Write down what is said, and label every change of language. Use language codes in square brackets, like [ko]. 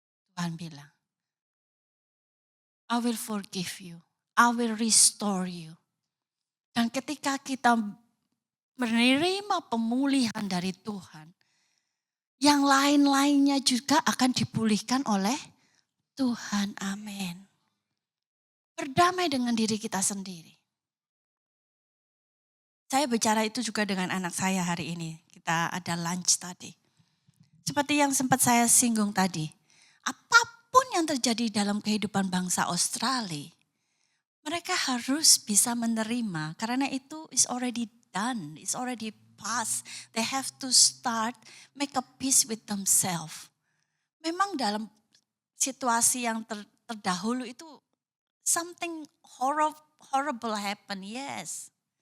[id] Tuhan bilang, [en] I will forgive you. I will restore you. [id] Dan ketika kita menerima pemulihan dari Tuhan, yang lain-lainnya juga akan dipulihkan oleh Tuhan. Amin. Berdamai dengan diri kita sendiri. Saya bicara itu juga dengan anak saya hari ini. Kita ada lunch tadi. Seperti yang sempat saya singgung tadi. Apapun yang terjadi dalam kehidupan bangsa Australia, mereka harus bisa menerima karena itu [en] is already done, it's already past. They have to start make a peace with themselves. [id] Memang dalam situasi yang terdahulu itu [en] something horrible happen, yes.